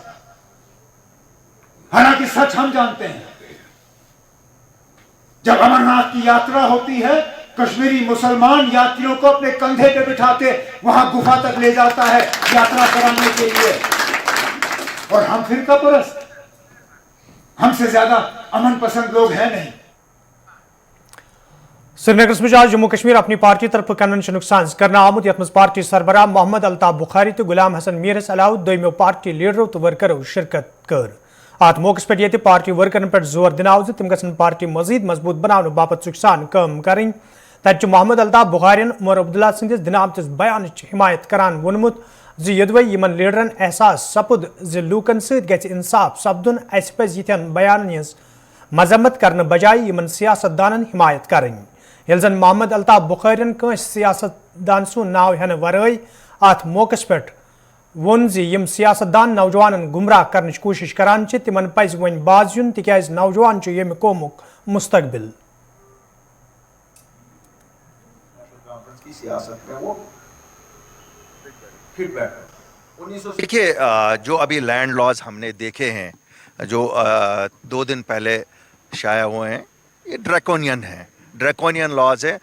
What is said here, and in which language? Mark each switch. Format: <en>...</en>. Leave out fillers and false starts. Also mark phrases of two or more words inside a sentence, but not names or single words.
<hi>हालांकि सच हम जानते हैं, जब अमरनाथ की यात्रा होती है, कश्मीरी मुसलमान यात्रियों को अपने कंधे पे बिठाते वहां गुफा तक ले जाता है यात्रा कराने के लिए, और हम फिरका परस्त, हमसे ज्यादा अमन पसंद लोग हैं नहीं।</hi> <ks>श्रीनगर में आज जम्मू कश्मीर अपनी पार्टी तरफ कन्वेंशन साज करना आमुत यथ मज पार्टी सरबराह मोहम्मद अल्ताफ बुखारी तो गुलाम हसन मीरस अलाव दोमो पार्टी लीडरों तो वर्करों शिरकत कर। अत मौके पे ये पार्टी वर्करन पे जोर दिन तम गन पार्टी मजीद मजबूत बनाने बाबत सुखसान कम करें। तत मोहम्मद अल्ताफ बुखारियन उमर अब्दुल्ला सदिस दिनामतिस बयान हिमायत करान वोनमुत यदवे यमन लीडरन एहसास सपुद लूकन सत इंसाफ सपदुन अस पज यिथन बयान हज मजम्मत करने बजाय यमन सियासतदानन हिमायत करें। यल जन मोहम्मद अल्ताफ बुखारियन कंस सियासतदान सुन नाव हेन वरय अत मौकस पे वोन यम सियासतदान नौजवान गुमराह करने कोशिश करान तिमन पज वन बाज युन तिक्याज नौजवान यम कौमुक मुस्तकबिल।</ks> <hi>देखिए, जो अभी</hi> <en>land laws</en> <hi>हमने देखे हैं, जो 2 दिन पहले शाया हुए हैं, ये ड्रैकोनियन है,</hi> <en>draconian laws</en> <hi>है।</hi>